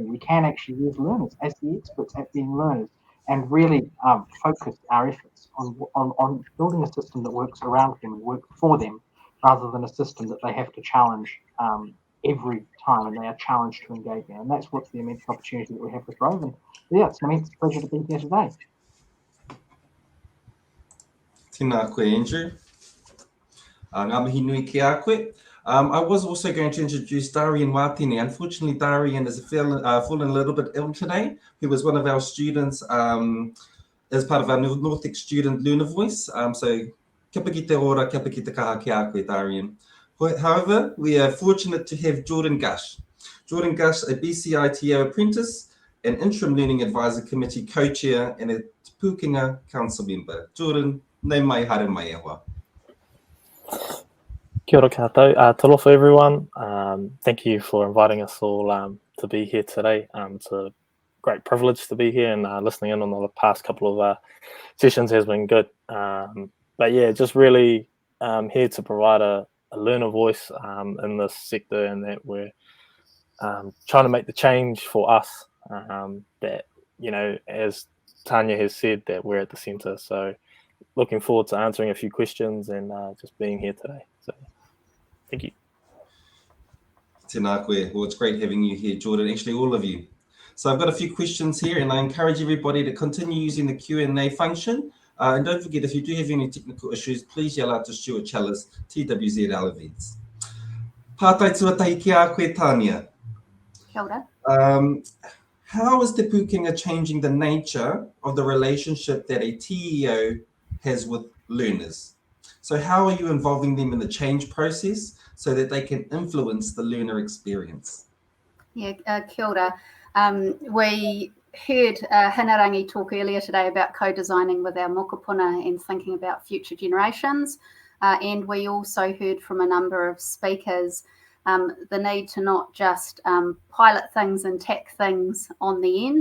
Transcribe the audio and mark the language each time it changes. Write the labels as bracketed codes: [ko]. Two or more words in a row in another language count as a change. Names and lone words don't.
[en] We can actually use learners as the experts at being learners, and really focus our efforts on building a system that works around them and works for them, rather than a system that they have to challenge every time, and they are challenged to engage in. And that's what's the immense opportunity that we have with RoVE. And yeah, it's an immense pleasure to be here today. [mi] Tēnā koe, Andrew. Ngā mihi nui ki a koe. [en] I was also going to introduce Darian Watine. Unfortunately, Darian is fallen a little bit ill today. He was one of our students as part of our Nordic Student Learner Voice. So, [mi] kia pai ki te ora, kia pai ki te kaha ki a koe, Darian. [en] However, we are fortunate to have Jordan Goosh. Jordan Goosh, a BCITO apprentice, an interim learning advisor committee co-chair, and a Pūkenga council member. Jordan, [mi] nei mai haere mai e hoa. Kia ora koutou. [en] Talofa everyone. Thank you for inviting us all to be here today. It's a great privilege to be here, and listening in on the past couple of sessions has been good. But yeah, just really here to provide a learner voice in this sector, and that we're trying to make the change for us that, you know, as Tania has said, that we're at the centre. So looking forward to answering a few questions and just being here today. So thank you. [mi] Tēnā koe. [en] Well, it's great having you here, Jordan, actually all of you. So I've got a few questions here, and I encourage everybody to continue using the Q&A function. And don't forget, if you do have any technical issues, please yell out to Stuart Challis, TWZ Elevate. [mi] Pātai tuatahi ki a koe, Tania. Kia ora. [en] How is Te Pūkenga changing the nature of the relationship that a TEO has with learners? So how are you involving them in the change process so that they can influence the learner experience? Yeah, [mi] kia ora. [en] We heard Hinarangi talk earlier today about co-designing with our mokopuna and thinking about future generations. And we also heard from a number of speakers the need to not just pilot things and tack things on the end.